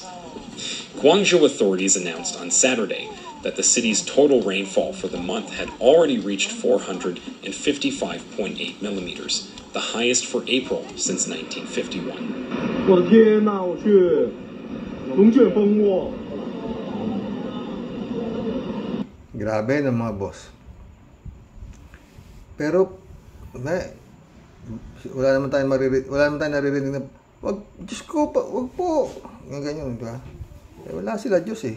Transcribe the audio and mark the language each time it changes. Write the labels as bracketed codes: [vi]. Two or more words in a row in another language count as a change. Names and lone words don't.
[en] Guangzhou authorities announced on Saturday that the city's total rainfall for the month had already reached 455.8 millimeters, the highest for April since 1951. [zh] 我的天哪，我去龙卷风哦！ [tl] Grabe na mga boss. Pero wala naman tayong naririnig na Diyos ko, wag po. Yung ganyan, di ba? Wala sila Diyos eh.